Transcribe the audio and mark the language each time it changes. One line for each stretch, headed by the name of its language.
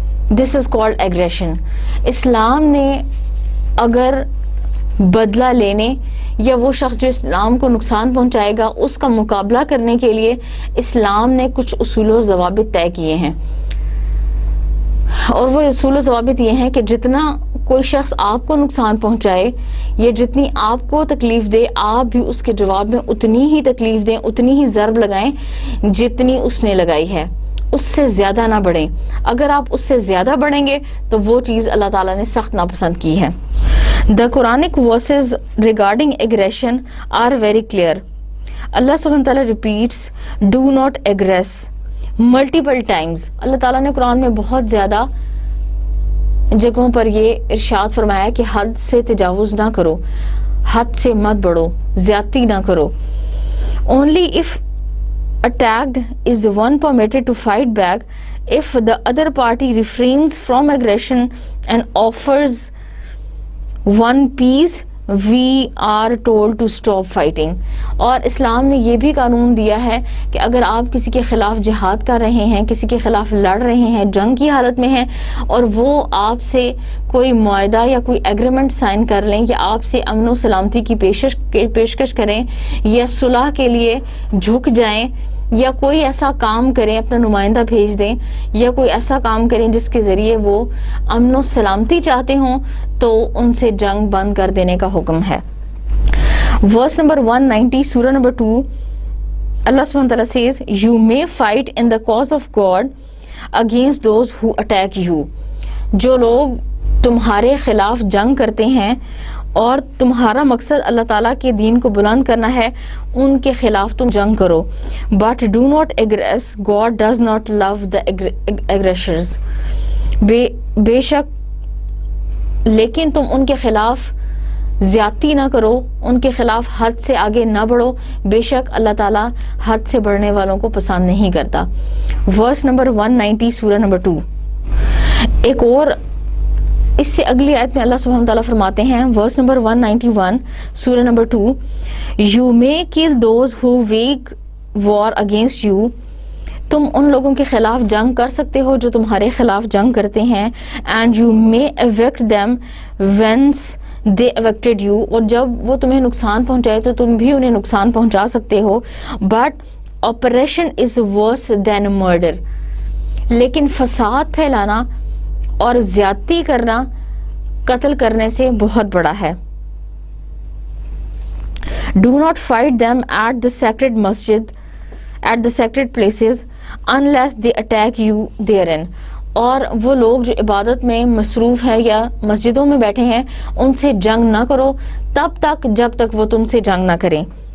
English: This is called aggression.
Urdu: اسلام نے اگر بدلہ لینے یا وہ شخص جو اسلام کو نقصان پہنچائے گا اس کا مقابلہ کرنے کے لیے اسلام نے کچھ اصول و ضوابط طے کیے ہیں، اور وہ اصول و ضوابط یہ ہیں کہ جتنا کوئی شخص آپ کو نقصان پہنچائے یا جتنی آپ کو تکلیف دے، آپ بھی اس کے جواب میں اتنی ہی تکلیف دیں، اتنی ہی ضرب لگائیں جتنی اس نے لگائی ہے، اس سے زیادہ نہ بڑھیں. اگر آپ اس سے زیادہ بڑھیں گے تو وہ چیز اللہ تعالیٰ نے سخت ناپسند کی ہے.
English: The Quranic verses regarding aggression are very clear. Allah subhanahu wa ta'ala repeats, do not aggress multiple times.
Urdu: اللہ تعالیٰ نے قرآن میں بہت زیادہ جگہوں پر یہ ارشاد فرمایا کہ حد سے تجاوز نہ کرو، حد سے مت بڑھو، زیادتی نہ کرو.
English: Only if attacked is the one permitted to fight back. If the other party refrains from aggression and offers one peace, we are told to stop fighting.
Urdu: اور اسلام نے یہ بھی قانون دیا ہے کہ اگر آپ کسی کے خلاف جہاد کر رہے ہیں، کسی کے خلاف لڑ رہے ہیں، جنگ کی حالت میں ہیں، اور وہ آپ سے کوئی معاہدہ یا کوئی ایگریمنٹ سائن کر لیں یا آپ سے امن و سلامتی کی پیشکش کریں یا صلح کے لیے جھک جائیں یا کوئی ایسا کام کریں، اپنا نمائندہ بھیج دیں یا کوئی ایسا کام کریں جس کے ذریعے وہ امن و سلامتی چاہتے ہوں، تو ان سے جنگ بند کر دینے کا حکم ہے. ورس نمبر 190 سورہ نمبر 2، اللہ سبحانہ وتعالیٰ
English: says, you may fight in the cause of God against those who attack you.
Urdu: جو لوگ تمہارے خلاف جنگ کرتے ہیں اور تمہارا مقصد اللہ تعالیٰ کے دین کو بلند کرنا ہے، ان کے خلاف تم جنگ کرو.
English: But do not aggress. God does not love the aggressors.
Urdu: بے شک لیکن تم ان کے خلاف زیادتی نہ کرو، ان کے خلاف حد سے آگے نہ بڑھو، بے شک اللہ تعالیٰ حد سے بڑھنے والوں کو پسند نہیں کرتا. ورس نمبر 190 سورہ نمبر 2. ایک اور اس سے اگلی آیت میں اللہ سبحانہ تعالیٰ فرماتے ہیں، ورس نمبر 191 سورہ number 2،
English: You may kill those who wage war against you.
Urdu: تم ان لوگوں کے خلاف جنگ کر سکتے ہو جو تمہارے خلاف جنگ کرتے ہیں.
English: And you may evict them once they evicted you.
Urdu: اور جب وہ تمہیں نقصان پہنچائے تو تم بھی انہیں نقصان پہنچا سکتے ہو.
English: But oppression is worse than murder.
Urdu: لیکن فساد پھیلانا اور زیادتی کرنا قتل کرنے سے بہت بڑا ہے.
English: Do not fight them at the sacred masjid, at the sacred places, unless they attack you therein.
Urdu: اور وہ لوگ جو عبادت میں مصروف ہیں یا مسجدوں میں بیٹھے ہیں ان سے جنگ نہ کرو تب تک جب تک وہ تم سے جنگ نہ کریں.